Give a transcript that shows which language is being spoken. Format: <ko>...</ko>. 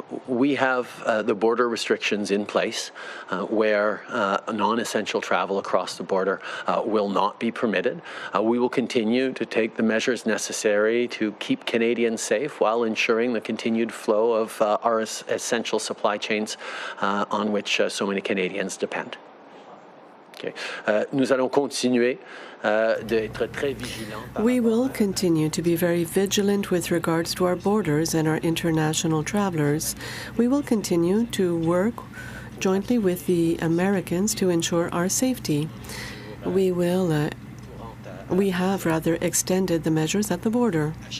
<en>We have the border restrictions in place where non-essential travel across the border will not be permitted. We will continue to take the measures necessary to keep Canadians safe while ensuring the continued flow of our essential supply chains on which so many Canadians depend. Okay.</en> <fr>Nous allons continuer d'être très vigilants.</fr> <en>We will continue to be very vigilant with regards to our borders and our international travelers. We will continue to work jointly with the Americans to ensure our safety. We have extended the measures at the border.</en>